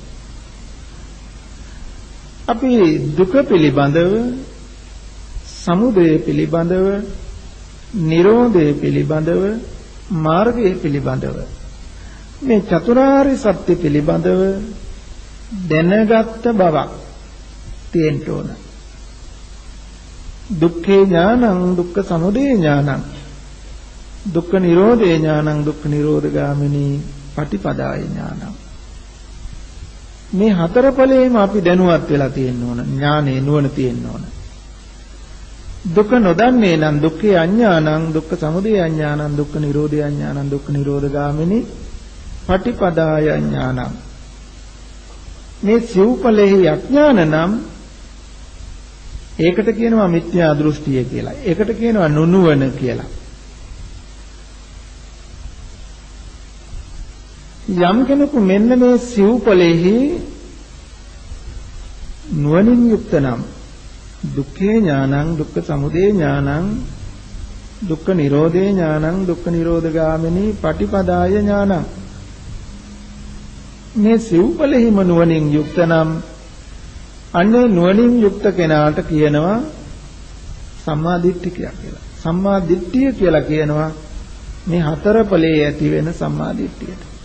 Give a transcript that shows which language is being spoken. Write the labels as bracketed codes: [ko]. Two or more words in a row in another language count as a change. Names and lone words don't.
[si] අපි දුක පිළිබඳව, සමුදය පිළිබඳව, නිරෝධය පිළිබඳව, මාර්ගය පිළිබඳව, මේ චතුරාර්ය සත්‍ය පිළිබඳව දැනගත් බවක් තියෙන්න ඕන. [pi] දුක්ඛේ ඥානං දුක්ඛ සමුදය ඥානං දුක්ඛ නිරෝධේ ඥානං දුක්ඛ නිරෝධගාමිනී පටිපදාය ඥානං. [si] මේ හතර ඵලයේම අපි දැනුවත් වෙලා තියෙන්න ඕන. ඥානේ නුවණ තියෙන්න ඕන. දුක නොදන්නේ නම් [pi] දුක්ඛේ අඥානං දුක්ඛ සමුදය අඥානං දුක්ඛ නිරෝධේ අඥානං දුක්ඛ නිරෝධගාමිනී පටිපදාය ඥානං. [si] මේ සිව්පලෙහි අඥාන නම් ඒකට කියනවා මිත්‍යා දෘෂ්ටිය කියලා. ඒකට කියනවා නුනුවණ කියලා. යම් කෙනෙකු මෙන්න මේ සිව්පලෙහි නුවණින් යුක්ත නම් [pi] දුක්ඛේ ඥානං දුක්ඛ සමුදය ඥානං දුක්ඛ නිරෝධේ ඥානං දුක්ඛ නිරෝධගාමිනී පටිපදාය ඥානං. [si] මේ සිව්පලෙහිම නුවණින් යුක්ත නම් අන්නේ නුවණින් යුක්ත කෙනාට කියනවා සම්මා දිට්ඨිකයා කියලා. සම්මා දිට්ඨිය කියලා කියනවා මේ හතර ඵලයේ ඇති වෙන සම්මා දිට්ඨියට.